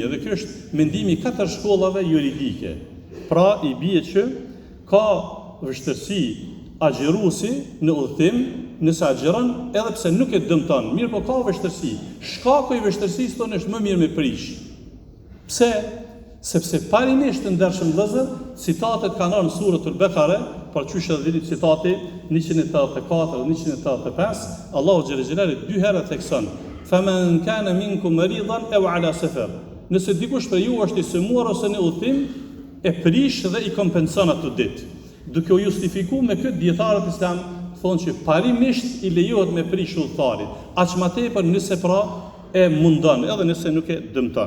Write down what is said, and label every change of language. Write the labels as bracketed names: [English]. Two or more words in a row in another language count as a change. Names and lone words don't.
[Albanian] Dhe kjo është mendimi i katër shkollave juridike. Pra i bie që ka vështirësi agjeruesi në udhëtim nëse agjeron edhe pse nuk e dëmton, mirë po ka vështirësi. Shkaku i vështirësisë tonë është më mirë me prish. Pse? Sepse parimisht të ndershëm vëllezër, citatet kanë në suratul Bekare, por çuçi edhe vini citati 184 dhe 185, [Arabic] الله جل جلاله [Albanian] dy herë thekson: [Arabic] "فمن كان منكم مريضا أو على سفر." [Albanian] Nëse dikush për ju është i sëmuar ose në udhëtim, e prish dhe i kompenson atë ditë. Duke u justifikuar me këtë dietarët islam thonë që parimisht i lejohet me prish udhëtarit, aq më tepër nëse pra e mundon, edhe nëse nuk e dëmton.